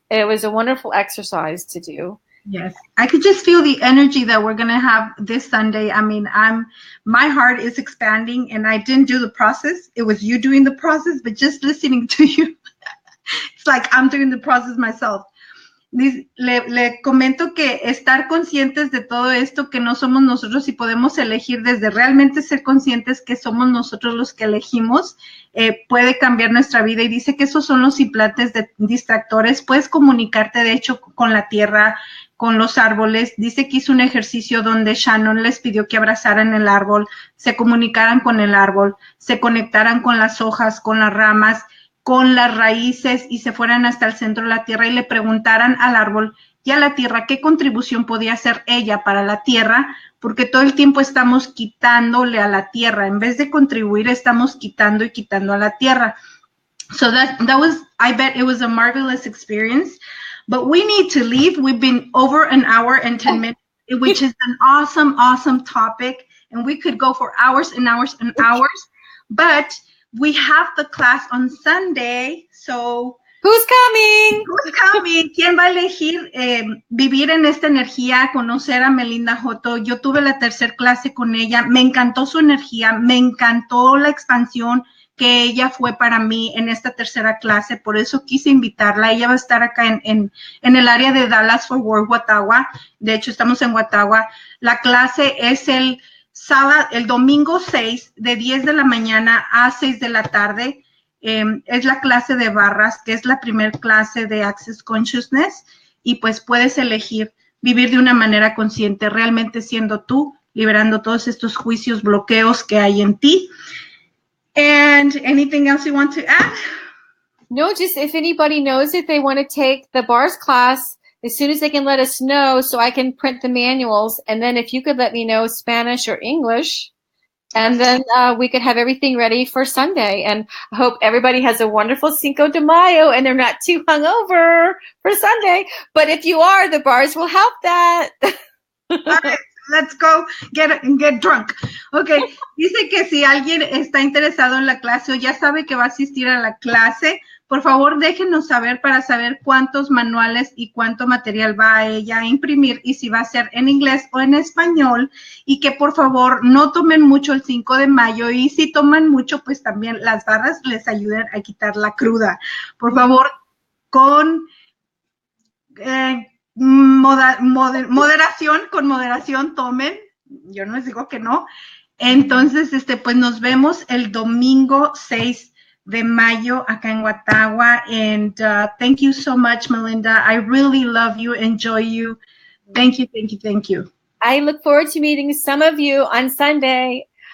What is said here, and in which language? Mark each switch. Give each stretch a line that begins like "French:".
English: It was a wonderful exercise to do. Yes, I could just feel the energy that we're going to have this Sunday. I mean, my heart is expanding, and I didn't do the process. It was you doing the process, but just listening to you, it's like I'm doing the process myself.
Spanish: Le comento que estar conscientes de todo esto, que no somos nosotros y podemos elegir desde realmente ser conscientes que somos nosotros los que elegimos, puede cambiar nuestra vida. Y dice que esos son los implantes de distractores. Puedes comunicarte, de hecho, con la tierra, con los árboles. Dice que hizo un ejercicio donde Shannon les pidió que abrazaran el árbol, se comunicaran con el árbol, se conectaran con las hojas, con las ramas, con las raíces, y se fueran hasta el centro de la tierra y le preguntaran al árbol y a la tierra qué contribución podía hacer ella para la tierra, porque todo el tiempo estamos quitándole a la tierra. En vez de contribuir, estamos quitando y quitando a la tierra.
English: So that was, I bet it was a marvelous experience. But we need to leave. We've been over an hour and 10 minutes, which is an awesome, awesome topic. And we could go for hours and hours and hours. But we have the class on Sunday. So who's coming? Who's coming?
Spanish: ¿Quién va a elegir vivir en esta energía, conocer a Melinda Joto? Yo tuve la tercera clase con ella. Me encantó su energía. Me encantó la expansión que ella fue para mí en esta tercera clase, por eso quise invitarla. Ella va a estar acá en el área de Dallas Fort Worth, Watauga. De hecho, estamos en Watauga. La clase es el domingo 6, de 10 de la mañana a 6 de la tarde. Es la clase de Barras, que es la primera clase de Access Counsciousness, y pues puedes elegir vivir de una manera consciente, realmente siendo tú, liberando todos estos juicios, bloqueos que hay en ti.
English: And anything else you want to add? No, just if anybody knows if they want to take the Barras class, as soon as they can let us know so I can print the manuals. And then if you could let me know Spanish or English, and then we could have everything ready for Sunday. And I hope everybody has a wonderful Cinco de Mayo and they're not too hungover for Sunday. But if you are, the Barras will help that. All right. Let's go get drunk.
Spanish: Okay, dice que si alguien está interesado en la clase o ya sabe que va a asistir a la clase, por favor déjenos saber para saber cuántos manuales y cuánto material va a ella a imprimir y si va a ser en inglés o en español, y que por favor no tomen mucho el 5 de mayo y si toman mucho, pues también las barras les ayuden a quitar la cruda. Por favor, con moderación tomen, yo no les digo que no. Entonces, pues nos vemos el domingo 6 de mayo acá en Watauga,
English: and thank you so much,
Spanish: Melinda.
English: I really love you, enjoy you. Thank you, thank you, thank you. I look forward to meeting some of you on Sunday.